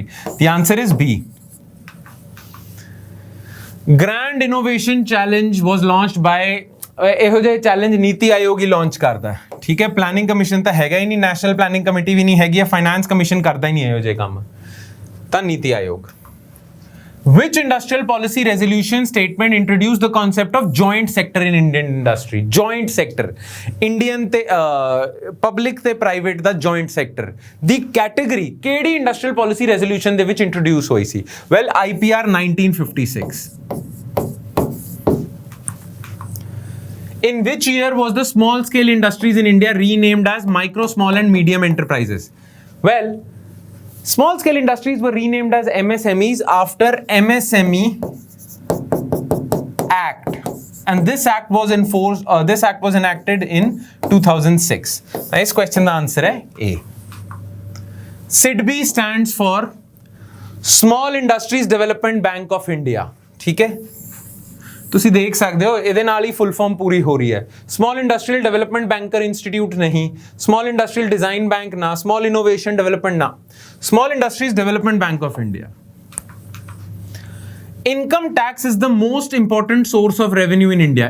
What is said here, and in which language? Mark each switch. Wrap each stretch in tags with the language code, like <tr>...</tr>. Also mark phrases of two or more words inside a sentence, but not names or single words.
<en>the answer is B. grand innovation challenge was launched by,</en> <pa>ਇਹੋ ਜਿਹੇ ਚੈਲੰਜ ਨੀਤੀ ਆਯੋਗ ਹੀ ਲਾਂਚ ਕਰਦਾ, ਠੀਕ ਹੈ।</pa> <en>planning commission</en> <pa>ਤਾਂ ਹੈਗਾ ਹੀ ਨਹੀਂ,</pa> <en>national planning committee</en> <pa>ਵੀ ਨਹੀਂ ਹੈਗੀ ਹੈ,</pa> <en>finance commission</en> <pa>ਕਰਦਾ ਹੀ ਨਹੀਂ ਇਹੋ ਜਿਹੇ ਕੰਮ, ਤਾਂ ਨੀਤੀ ਆਯੋਗ।</pa> <en>Which industrial policy resolution statement introduced the concept of joint sector in Indian industry? Joint sector,</en> <pa>Indian ਤੇ public ਤੇ private ਦਾ</pa> <en>joint sector</en> <pa>ਦੀ category ਕਿਹੜੀ</pa> <en>industrial policy resolution</en> <pa>ਦੇ ਵਿੱਚ introduce ਹੋਈ ਸੀ?</pa> <en>Well, IPR 1956. In which year was the small scale industries in India renamed as micro, small and medium enterprises? Well, small scale industries were renamed as MSMEs after MSME Act, and this act was enacted in 2006. Nice question. The answer is A. SIDBI stands for Small Industries Development Bank of India.</en> <pa>ਠੀਕ ਹੈ, ਤੁਸੀਂ ਦੇਖ ਸਕਦੇ ਹੋ ਇਹਦੇ ਨਾਲ ਹੀ</pa> <en>full form</en> <pa>ਪੂਰੀ ਹੋ ਰਹੀ ਹੈ।</pa> <en>small industrial development banker institute ਨਹੀਂ, small industrial design bank ਨਾ, small innovation development ਨਾ, Small Industries Development Bank of India. income tax is the most important source of revenue in India.</en>